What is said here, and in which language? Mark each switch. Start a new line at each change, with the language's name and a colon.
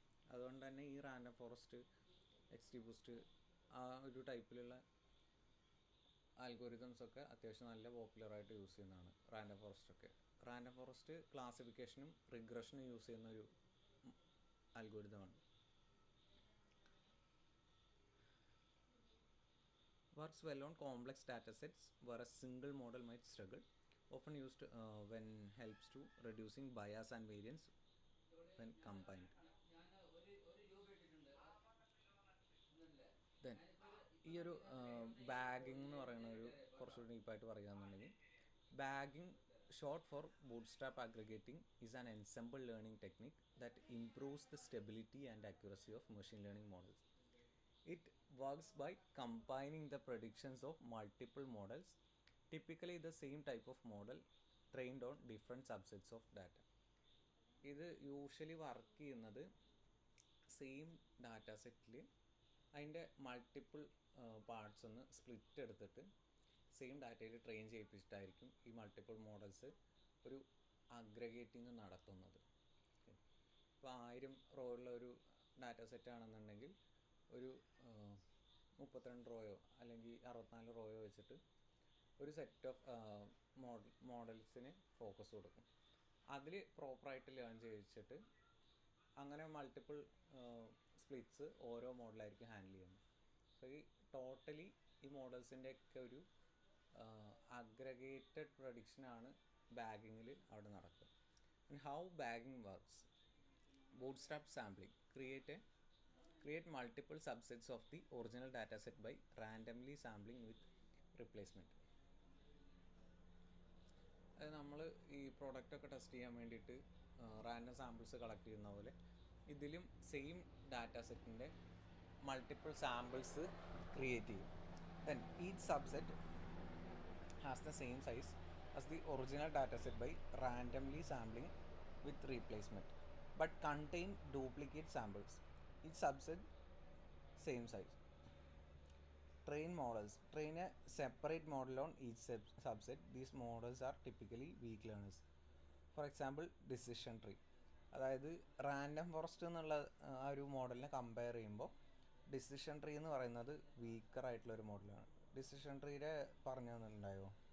Malayalam: അതുകൊണ്ട് തന്നെ ഈ റാൻഡം ഫോറസ്റ്റ്, XGBoost ആ ഒരു ടൈപ്പിലുള്ള ആൽഗോരിതംസൊക്കെ അത്യാവശ്യം നല്ല പോപ്പുലറായിട്ട് യൂസ് ചെയ്യുന്നതാണ് റാൻഡം ഫോറസ്റ്റൊക്കെ. റാൻഡം ഫോറസ്റ്റ് ക്ലാസിഫിക്കേഷനും റിഗ്രഷനും യൂസ് ചെയ്യുന്ന ഒരു ആൽഗോരിതമാണ്.
English: Works well on complex data sets where a single model might struggle. Often used when helps to reducing bias and variance when combined. Then
Malayalam: ഈ ഒരു ബാഗിംഗ് എന്ന് പറയുന്ന ഒരു കുറച്ചുകൂടി ഡീപ്പായിട്ട് പറയുകയാണെന്നുണ്ടെങ്കിൽ,
English: Bagging short for bootstrap aggregating is an ensemble learning technique that improves the stability and accuracy of machine learning models. It works by combining the predictions of multiple models, typically the same type of model trained on different subsets of data.
Malayalam: ഇത് usually work ചെയ്യുന്നത് same data സെറ്റിൽ അതിൻ്റെ multiple parts ഒന്ന് split എടുത്തിട്ട് same ഡാറ്റയിൽ train ചെയ്യിപ്പിച്ചിട്ടായിരിക്കും ഈ multiple models ഒരു അഗ്രഗേറ്റിംഗ് നടത്തുന്നത്. ഇപ്പോൾ 1000 റോ ഉള്ള ഒരു ഡാറ്റ സെറ്റ് ആണെന്നുണ്ടെങ്കിൽ ഒരു 32 റോയോ അല്ലെങ്കിൽ 64 റോയോ വെച്ചിട്ട് ഒരു സെറ്റ് ഓഫ് മോഡൽസിന് ഫോക്കസ് കൊടുക്കും. അതിൽ പ്രോപ്പറായിട്ട് ലേൺ ചെയ്യിച്ചിട്ട് അങ്ങനെ മൾട്ടിപ്പിൾ സ്പ്ലിറ്റ്സ് ഓരോ മോഡലായിരിക്കും ഹാൻഡിൽ ചെയ്യുന്നത്. സോ ഈ ടോട്ടലി ഈ മോഡൽസിൻ്റെ ഒക്കെ ഒരു അഗ്രഗേറ്റഡ് പ്രഡിക്ഷനാണ് ബാഗിങ്ങിൽ അവിടെ നടക്കുക.
English: and how bagging works:
Malayalam: bootstrap sampling.
English: Create a create multiple subsets of the original dataset by randomly sampling with replacement.
Malayalam: അത് നമ്മൾ ഈ പ്രോഡക്റ്റൊക്കെ ടെസ്റ്റ് ചെയ്യാൻ വേണ്ടിയിട്ട് റാൻഡം സാമ്പിൾസ് കളക്ട് ചെയ്യുന്ന പോലെ ഇതിലും സെയിം ഡാറ്റ സെറ്റിൻ്റെ മൾട്ടിപ്പിൾ സാമ്പിൾസ് ക്രിയേറ്റ് ചെയ്യും.
English: Then each subset has the same size as the original data set by randomly sampling with replacement but contain duplicate samples. Each subset same size. Train models. Train a separate model on each subset. These models are typically weak learners. For example, decision tree.
Malayalam: അതായത് random forest എന്നുള്ള ആ ഒരു മോഡലിനെ compare ചെയ്യുമ്പോൾ decision tree എന്ന് പറയുന്നത് weaker ആയിട്ടുള്ളൊരു മോഡലാണ്. ഡിസിഷൻ ട്രീയുടെ പറഞ്ഞു തന്നിട്ടുണ്ടായോ?